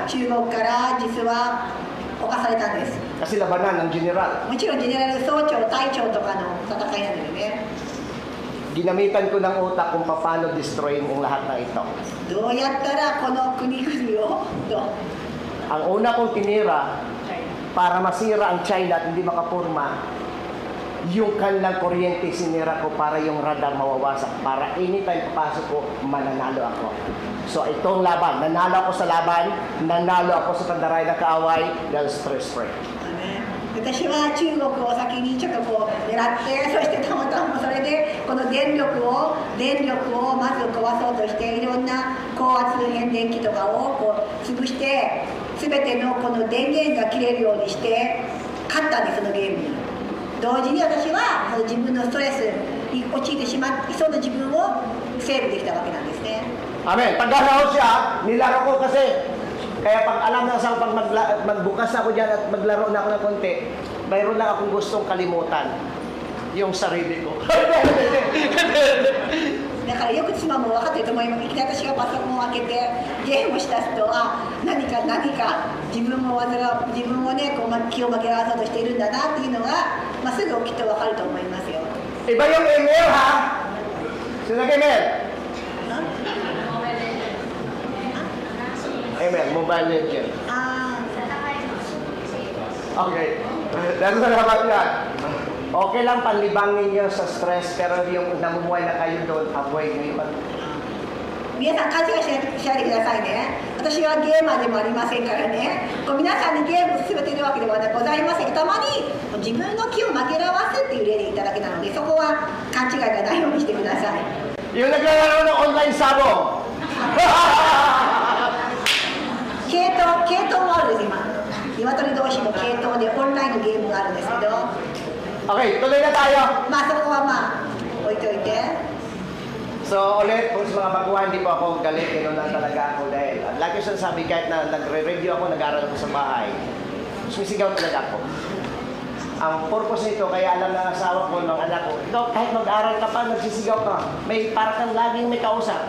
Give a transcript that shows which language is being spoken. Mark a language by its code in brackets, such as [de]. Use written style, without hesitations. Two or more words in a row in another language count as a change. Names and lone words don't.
[ja] 中国から実は侵されたんです。 [tl] kasi labanan ng General. [ja] もちろんジェネラル総長、隊長とかの戦いなんですよね。 [tl] Ginamitan ko ng utak kung paano destroyin ang lahat ng ito. [ja] どうやったらこの国々を [tl] Ang una kong tinira para masira ang China at hindi makapurma, yung kanilang kuryente sinira ko para yung radar mawawasak. Para anytime papasok ko, mananalo ako. So itong laban, nanalo ako sa laban, nanalo ako sa pandaray na kaaway dahil stress-free. [ja] 私は中国を先にちょっとこう狙って、そしてたまたまそれでこの電力をまず壊そうとして、いろんな高圧変電機とかをこう潰して、全てのこの電源が切れるようにして勝ったんです、そのゲームに。同時に私はその自分のストレスに陥ってしまいそうな自分をセーブできたわけなんですね。 Amen. [tl] Pagkaraw siya, nilaro ko kasi. Kaya pag alam na sa pag magbukas ako dyan at maglaro na ako ng konti, mayroon lang akong gustong kalimutan. Yung sarili ko. [ja] だからよく妻も分かってると思います。いきなり私がパソコンを開けてゲームをしだすと、あ、何か自分をねこう気を紛らわそうとしているんだなっていうのが、まあ、すぐきっと分かると思いますよ。 [tl] Iba yung email ha? Sino nag-email? Email, mobile legend. あ Okay. Dahil salamat yan. Okay lang panlibangin niyo sa stress, pero yung namumuhay na kayo doon, avoid nyo yung [ja] 皆さん勘違いしないでくださいね。私はゲーマーでもありませんからね。こう皆さんにゲームを進めているわけではございません。たまに自分の気を紛らわすっていう例でいただけなので、そこは勘違いがないようにしてください。 [tl] Yung naglalaro ng online sabong. [ja] 系統もあるんです今。鶏同士の系統でオンラインのゲームがあるんですけど、 [tl] Okay, tuloy na tayo. [ja] まあそこはまあ置いといて。 [tl] So ulit, kung sa mga baguhan, hindi po ako galit, gano'n lang talaga ako dahil lagi siya sabi, kahit na nagre-review ako, nag-aaral ako sa bahay, sumisigaw talaga ako. Ang purpose nito, kaya alam ng asawa ko, ng anak ko, ikaw kahit mag-aaral ka pa, nagsisigaw ka, may para kang laging may kausap.